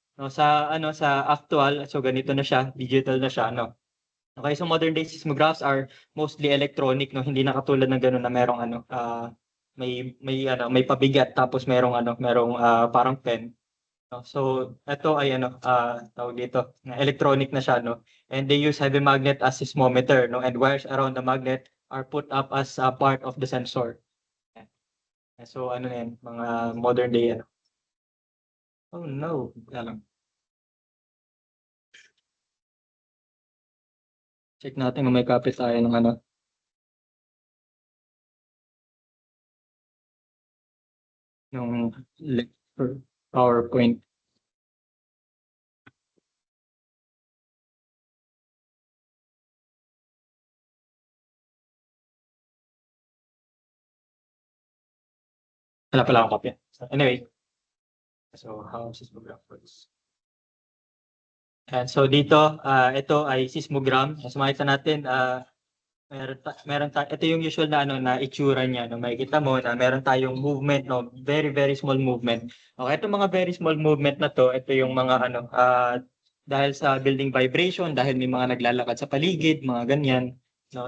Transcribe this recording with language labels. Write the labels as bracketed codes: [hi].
[tl] No, sa actual, so ganito na siya, digital na siya, no. Okay, [en] so modern day seismographs are mostly electronic, [tl] no, hindi na katulad ng gano'n na merong may pabigat tapos merong parang pen, no. So ito ay tawag dito, na electronic na siya, no. [en] And they use heavy magnet as seismometer, no, and wires around the magnet are put up as a part of the sensor. [tl] So ano yan, mga modern day Oh no, alam. Check natin kung may copy tayo ng lecture PowerPoint. Wala pala akong copy. [en] So, anyway, so how seismograph works. [tl] And so dito, ito ay seismogram. So makita natin, ito yung usual na na itsura niya, no. Makikita mo na meron tayong movement, no, [en] very very small movement. [tl] Okay, itong mga [en] very small movement [tl] na to, ito yung mga dahil sa building vibration, dahil may mga naglalakad sa paligid, mga ganyan, no.